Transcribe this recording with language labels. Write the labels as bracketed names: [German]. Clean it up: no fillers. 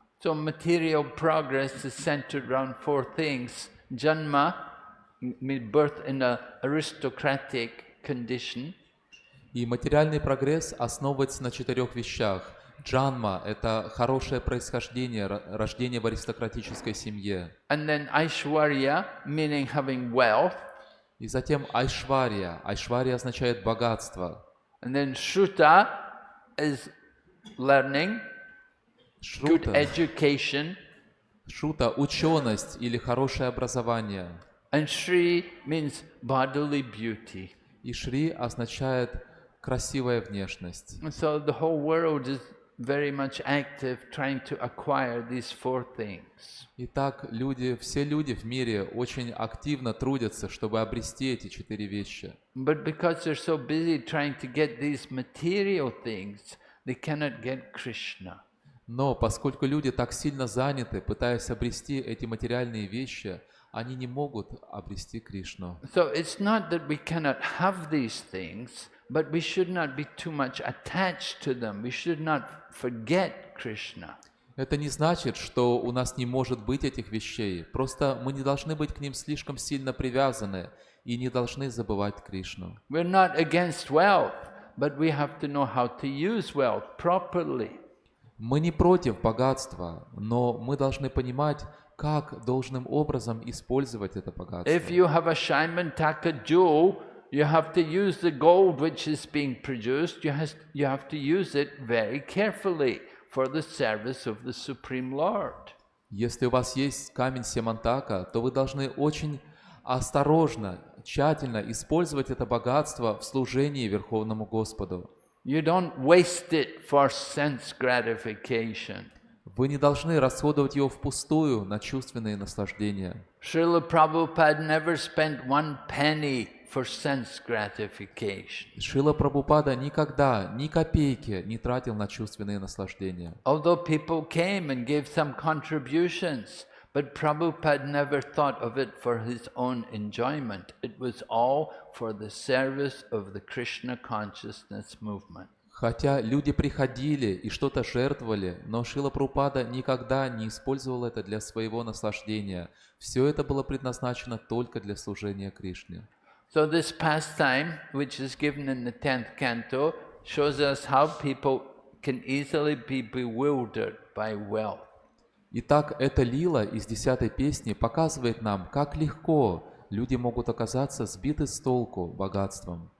[English] So material progress is centered around four things. Janma, birth in an aristocratic condition. [Russian] И материальный прогресс основывается на 4 вещах. Джанма – это хорошее происхождение, рождение в аристократической семье. [English] And then Aishwarya, meaning having wealth. [Russian] И затем Айшварья. Айшварья означает богатство. [English] And then Shruta is learning, good education. [Russian] Шрута – ученость или хорошее образование. [English] And Shri means bodily beauty. [Russian] И Шри означает красивая внешность. [English] And so the whole world is very much active trying to acquire these four things. [Russian] Итак, все люди в мире очень активно трудятся, чтобы обрести эти 4 вещи. [English] But because they're so busy trying to get these material things, they cannot get Krishna. [Russian] Но поскольку люди так сильно заняты, пытаясь обрести эти материальные вещи, они не могут обрести Кришну. [English] So it's not that we cannot have these things, but we should not be too much attached to them. We should not forget Krishna. [Russian] Это не значит, что у нас не может быть этих вещей. Просто мы не должны быть к ним слишком сильно привязаны и не должны забывать Кришну. [English] We're not against wealth, but we have to know how to use wealth properly. [Russian] Мы не против богатства, но мы должны понимать, как должным образом использовать это богатство. [English] If you have a Shrimad jewel, you have to use the gold which is being produced. You have to use it very carefully for the service of the Supreme Lord. [Russian] Если у вас есть камень Семантака, то вы должны очень осторожно, тщательно использовать это богатство в служении Верховному Господу. [English] You don't waste it for sense gratification. [Russian] Вы не должны расходовать его впустую на чувственные наслаждения. [English] Srila Prabhupada never spent one penny for sense gratification. [Russian] Шрила Прабхупада никогда ни копейки не тратил на чувственные наслаждения. [English] Although people came and gave some contributions, But Prabhupada never thought of it for his own enjoyment. It was all for the service of the Krishna consciousness movement. [Russian] Хотя люди приходили и что-то жертвовали, но Шрила Прабхупада никогда не использовал это для своего наслаждения. Все это было предназначено только для служения Кришне. [English] So this pastime, which is given in the 10th canto, shows us how people can easily be bewildered by wealth. [Russian] Итак, эта лила из 10-й песни показывает нам, как легко люди могут оказаться сбиты с толку богатством.